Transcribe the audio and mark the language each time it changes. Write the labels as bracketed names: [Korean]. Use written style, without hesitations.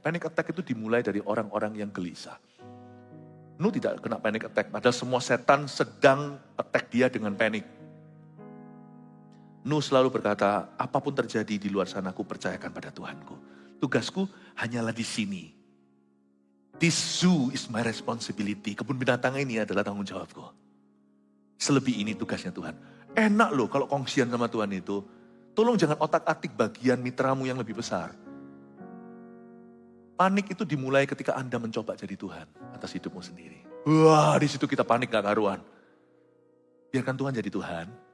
[Indonesian] Panic attack itu dimulai dari orang-orang yang gelisah. Nuh tidak kena panic attack, padahal semua setan sedang attack dia dengan panik. Nuh selalu berkata, apapun terjadi di luar sana, aku percayakan pada Tuhanku. Tugasku hanyalah di sini. [English] This zoo is my responsibility. [Indonesian] Kebun binatang ini adalah tanggung jawabku. Selebih ini tugasnya Tuhan. Enak loh kalau kongsian sama Tuhan itu. Tolong jangan otak-atik bagian mitramu yang lebih besar. Panik itu dimulai ketika Anda mencoba jadi Tuhan atas hidupmu sendiri. Wah, di situ kita panik gak karuan. Biarkan Tuhan jadi Tuhan.